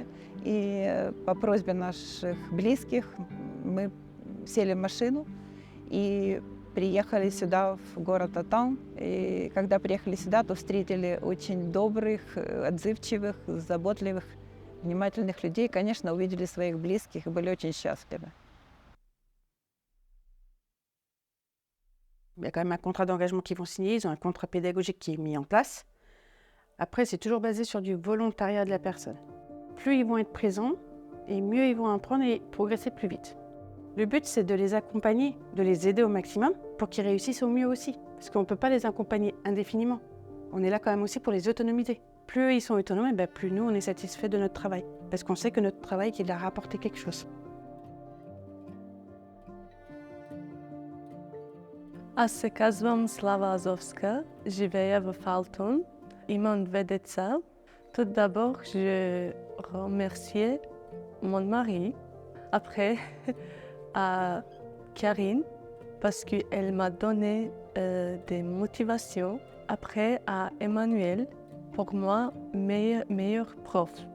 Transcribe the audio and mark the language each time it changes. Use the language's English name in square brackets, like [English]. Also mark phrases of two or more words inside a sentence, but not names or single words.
[Russian] И по просьбе наших близких мы сели в машину и приехали сюда, в город Атум. И когда приехали сюда, то встретили очень добрых, отзывчивых, заботливых, внимательных людей. Конечно, увидели своих близких и были очень счастливы. [French] Il y a quand même un contrat d'engagement qu'ils vont signer, ils ont un contrat pédagogique qui est mis en place. Après, c'est toujours basé sur du volontariat de la personne. Plus ils vont être présents, et mieux ils vont apprendre et progresser plus vite. Le but, c'est de les accompagner, de les aider au maximum pour qu'ils réussissent au mieux aussi. Parce qu'on ne peut pas les accompagner indéfiniment. On est là quand même aussi pour les autonomiser. Plus ils sont autonomes, plus nous, on est satisfait de notre travail. Parce qu'on sait que notre travail, il a rapporté quelque chose. [Bulgarian] Аз се казвам Слава Азовска, живея в Алтун. Имам 2 деца. [French] Tout d'abord, je remercie mon mari. Après, à Karine, parce qu'elle m'a donné des motivations. Après, à Emmanuel, pour moi, meilleur prof.